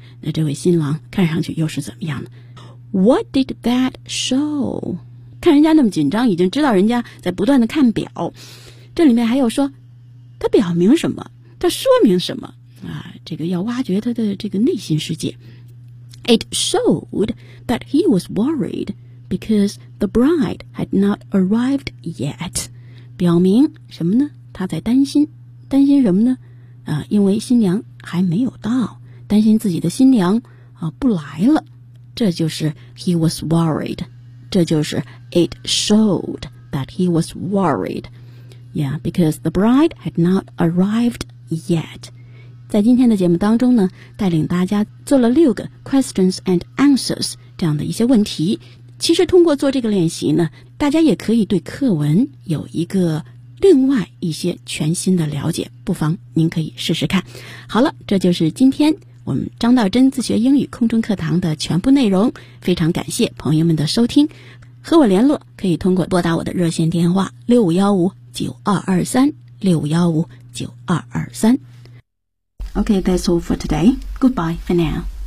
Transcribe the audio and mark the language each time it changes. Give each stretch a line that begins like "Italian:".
Chinese: 那这位新郎看上去又是怎么样的
English: What did that show?
Chinese: 看人家那么紧张已经知道人家在不断的看表这里面还有说他表明什么他说明什么啊，这个要挖掘他的这个内心世界
English: It showed that he was worried because the bride had not arrived yet.
Chinese: 表明什么呢？他在担心，担心什么呢？因为新娘还没有到，担心自己的新娘不来了。这就是
English: he was worried. 这就是 it showed that he was worried. Yeah, because the bride had not arrived yet.
Chinese: 在今天的节目当中呢，带领大家做了六个 questions and answers 这样的一些问题。其实通过做这个练习呢，大家也可以对课文有一个另外一些全新的了解，不妨您可以试试看。好了，这就是今天我们张道真自学英语空中课堂的全部内容。非常感谢朋友们的收听，和我联络可以通过拨打我的热线电话 6515-9223 6515-9223
English: Okay, that's all for today. Goodbye for now.